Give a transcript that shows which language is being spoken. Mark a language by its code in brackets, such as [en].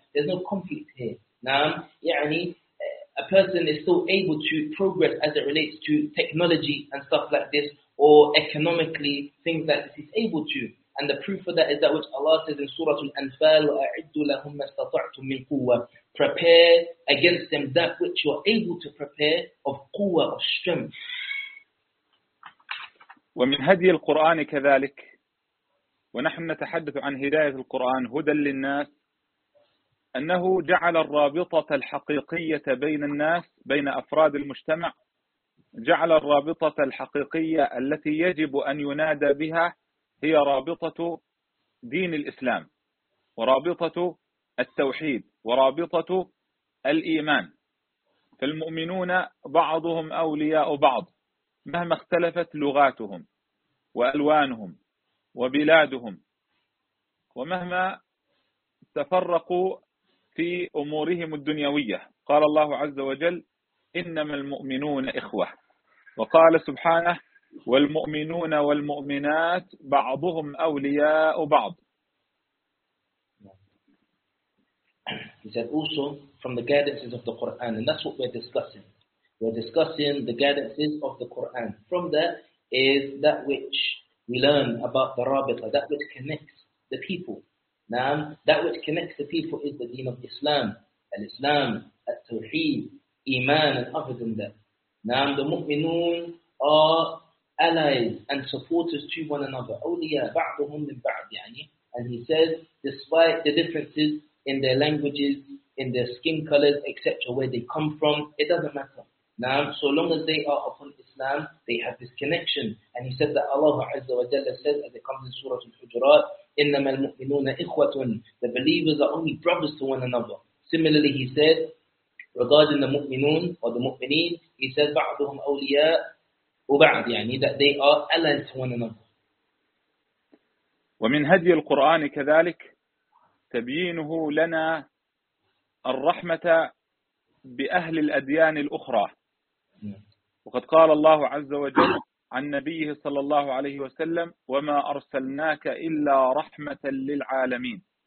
[en] There's no conflict here. Naam, يعني, a person is still able to progress as it relates to technology and stuff like this, or economically, things like this, he's able to. And the proof of that is that which Allah says in Surah Al-Anfal, [ar] وَأَعِدُّ لَهُمْ مَا اسْتَطَعْتُمْ مِنْ قُوَّةٍ. [en] Prepare against them that which you are able to prepare of quwwah, of strength. [ar] ومن هدي القرآن كذلك ونحن نتحدث عن هداية القرآن هدى للناس أنه جعل الرابطة الحقيقية بين الناس بين أفراد المجتمع جعل الرابطة الحقيقية التي يجب أن ينادى بها هي رابطة دين الإسلام ورابطة التوحيد ورابطة الإيمان. فالمؤمنون بعضهم أولياء بعض مهما اختلفت لغاتهم وألوانهم وبلادهم ومهما تفرقوا في أمورهم الدنيوية. قال الله عز وجل إنما المؤمنون إخوة، وقال سبحانه والمؤمنون والمؤمنات بعضهم أولياء بعض. [en] He said also from the guidances of the Quran, and that's what we're discussing. We're discussing the guidances of the Quran. From that is that which we learn about the rabita, that which connects the people. Naam, that which connects the people is the deen of Islam, al-Islam, al-Tawheed, Iman, and other than that. Naam, the mu'minun are allies and supporters to one another. [ar] Awliya, ba'duhum min ba'd, [en] yani. And he says, despite the differences in their languages, in their skin colors, etc., where they come from, it doesn't matter. Now, so long as they are upon Islam, they have this connection. And he said that Allah Azza wa Jalla says, as it comes in Surah Al-Hujurat, [ar] إِنَّمَا الْمُؤْمِنُونَ إِخْوَةٌ. [en] The believers are only brothers to one another. Similarly, he said, regarding the mu'minun or the mu'mineen, he said, [ar] بَعْضُهُمْ أَوْلِيَاءُ وَبَعْضِ, [en] يعني that they are allies to one another. [ar] ومن هدي القرآن كذلك تبيينه لنا الرحمة بأهل الأديان الأخرى. وقد قال الله عز وجل عن نبيه صلى الله عليه وسلم وما أرسلناك إلا رحمة للعالمين.